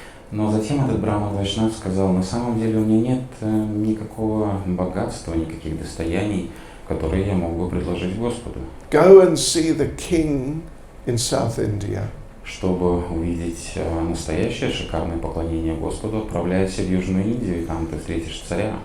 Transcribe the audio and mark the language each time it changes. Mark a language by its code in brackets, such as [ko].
[ru] Но затем этот браман вайшнав сказал, на самом деле у меня нет никакого богатства, никаких достояний, которые я мог бы предложить Господу. [en] Go and see the king in South India. [ru] Чтобы увидеть настоящее шикарное поклонение Господу, отправляйся в Южную Индию, и там ты встретишь царя.